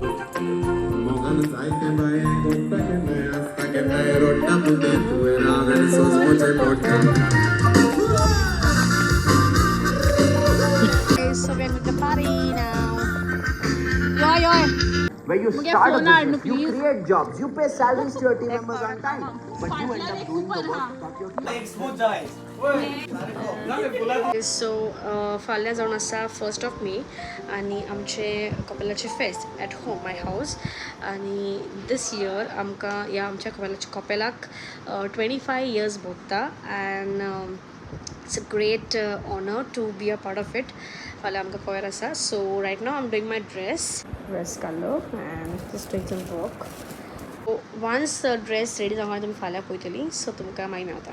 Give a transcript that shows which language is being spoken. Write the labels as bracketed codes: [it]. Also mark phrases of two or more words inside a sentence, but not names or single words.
[en] So we're with the party now. Yo. Where you start a business, you create jobs, you pay salaries to your team members on time, but you end up doing the work that your team. [kok] So फाल्यां जावन आसा 1st of May आणि आमचे कपलाचे फेस्ट [en] at home my house. [kok] आणि [en] this year [kok] आमकां ह्या आमच्या कपेलाक [en] 25 years [kok] भोगता. [en] and it's a great honor to be a part of it. [kok] फाल्यां आमकां कयर आसा. [en] So right now I'm doing my dress color and just doing some work. So once dress ready [kok] जावन तुमी फाल्यां पळयतली, so तुमकां मागीर मेळटा.